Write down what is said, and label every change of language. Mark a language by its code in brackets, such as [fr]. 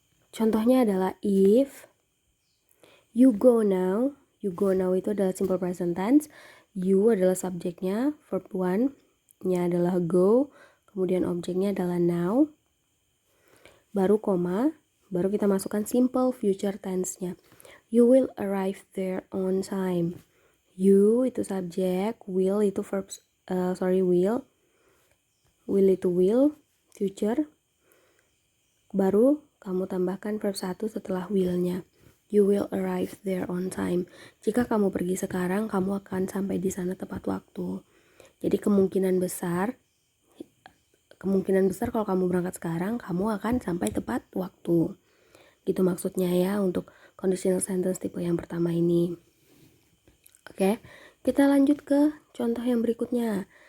[id] Contohnya adalah [en] if you go now. You go now [id] itu adalah simple present tense. You adalah subjeknya, verb 1-nya adalah go, kemudian objeknya adalah now. Baru koma, baru kita masukkan simple future tense-nya. [en] You will arrive there on time. [id] You itu subjek, will itu verb, will. Will itu will, future. Baru kamu tambahkan verb 1 setelah will-nya. [en] You will arrive there on time. [id] Jika kamu pergi sekarang, kamu akan sampai di sana tepat waktu. Jadi kemungkinan besar kalau kamu berangkat sekarang, kamu akan sampai tepat waktu. Gitu maksudnya ya untuk conditional sentence tipe yang pertama ini. Oke, kita lanjut ke contoh yang berikutnya.